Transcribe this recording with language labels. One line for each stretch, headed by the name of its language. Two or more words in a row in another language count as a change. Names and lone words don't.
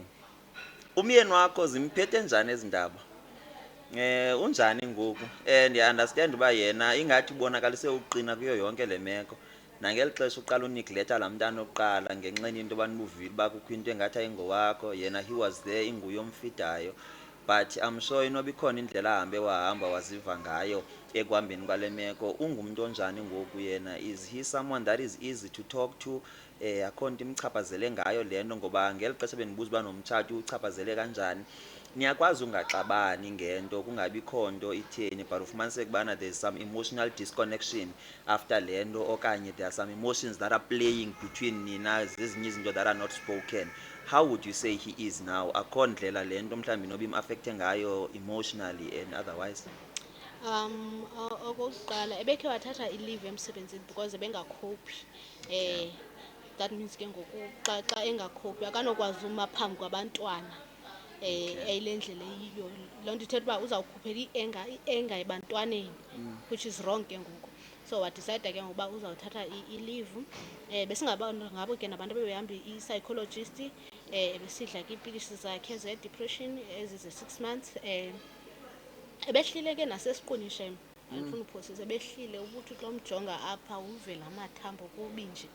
Xhosa: Umyeni wakho zimphethe njani ezi ndaba? Unjani ngoku? Ndiya-understand uba yena ingathi ubonakalise uqina kuyo yonke le meko, nangeli xesha uqala unigletha laa mntana oqala ngenxeni into yoba nibuvile uba kukho into engathi ayingowakho, yena
English: he was there,
Xhosa: inguye omfidayo. But I'm sure inoba ikhona indlela ahambe wahamba waziva ngayo ekuhambeni kwale meko. Ungumntu onjani ngoku yena?
English: Is he someone that is easy to talk to?
Xhosa: Akho nto imchaphazele ngayo le nto, ngoba ngeli xesha bendibuza uba nomtshato uchaphazele kanjani. Niyakwazi ungaxabani ngento, kungabikho nto itheni, but ufumaniseke ubana
English: there's some emotional disconnection after
Xhosa: le nto, okanye
English: there are some emotions that are playing between
Xhosa: nina, zezinye izinto
English: that are not spoken. How would you say he is now?
Xhosa: Akho ndlela le nto mhlawumbi noba im-affecte ngayo emotionally and otherwise? Okokuqala ebekhe wathatha i-leave emsebenzini because ebengakhophi.
English: That means
Xhosa: ke ngoku xa engakhophi akanokwazi uma phambi kwabantwana eyile ndlela eyiyo. Loo nto ithetha uba uzawukhuphela i-enga ebantwaneni,
English: which is wrong
Xhosa: ke ngoku. So wadicayida ke ngokuba uzawuthatha i-leave. Besingabo ke nabantu bebehamba i-psychologist, besidla ke iipilisi zakhe ze-depression ezize-6 months. Ebehlile ke nasesiqwini shem, andifuna uphosisa, ebehlile ubuthi xa umjonga apha uve la mathambo kubi nje.